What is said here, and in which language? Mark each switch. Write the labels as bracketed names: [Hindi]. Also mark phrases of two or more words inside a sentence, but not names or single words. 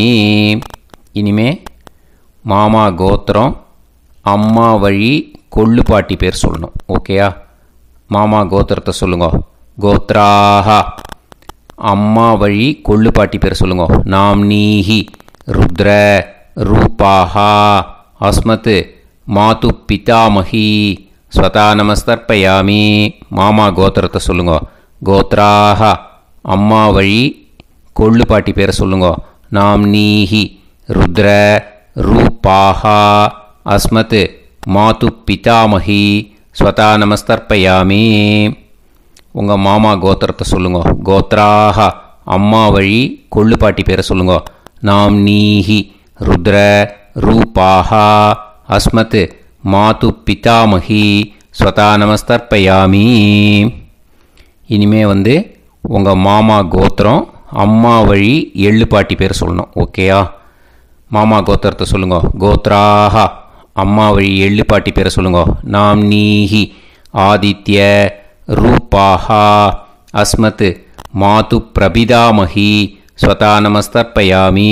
[Tamil] இனிமே மாமா கோத்திரம் அம்மா வழி கொள்ளு பாட்டி பேர் சொல்லணும். ஓகேயா? மாமா கோத்திரத்தை சொல்லுங்க. கோத்ராஹ அம்மா வழி கொள்ளுப்பாட்டி பேர் சொல்லுங்க. [Sanskrit] नाम्नीः रुद्र रूपाः अस्मत् मातुः पितामही स्वधा नमस्तर्पयामि. [Tamil] மாமா கோத்திரத்தை சொல்லுங்க. கோத்ராஹ அம்மா வழி கொள்ளுப்பாட்டி பேரை சொல்லுங்க. [Sanskrit] नाम्नीः रुद्र रूपाः अस्मत् मातुः पितामही स्वधा नमस्तर्पयामि. [Tamil] உங்கள் மாமா கோத்திரத்தை சொல்லுங்க. கோத்ராஹ அம்மா வழி கொள்ளுப்பாட்டி பேரை சொல்லுங்க. [Sanskrit] नाम्नीः रुद्र रूपाः अस्मत् मातुः पितामही स्वधा नमस्तर्पयामि. [Tamil] இனிமே உங்கள் மாமா கோத்திரம் அம்மா வழி எள்ளுப்பாட்டி பேர் சொல்லணும். ஓகேயா? மாமா கோத்திரத்தை சொல்லுங்க. கோத்ராஹ அம்மா வழி எள்ளுப்பாட்டி பேரை சொல்லுங்க. [Sanskrit] नाम्नीः आदित्य रूपाः अस्मत् मातुः प्रपितामही स्वधा नमस्तर्पयामि.